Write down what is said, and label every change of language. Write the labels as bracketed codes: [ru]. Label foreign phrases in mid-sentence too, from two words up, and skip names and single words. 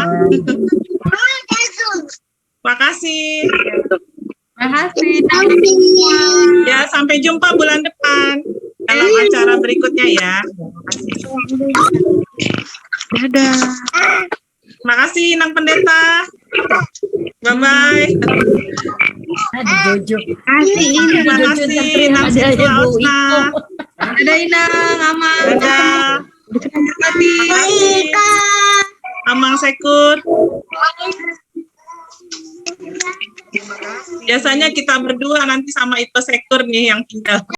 [id] Makasih. Makasih. Ya, sampai jumpa bulan depan dalam acara berikutnya ya. Makasih. Dadah. Makasih Inang Pendeta. Bye-bye. Terima kasih Inang Sintua Osna. Ada Inang, Amang. Dadah. Terima kasih Amang Sekur. Biasanya kita berdua nanti sama Ito Sekur nih yang tinggal.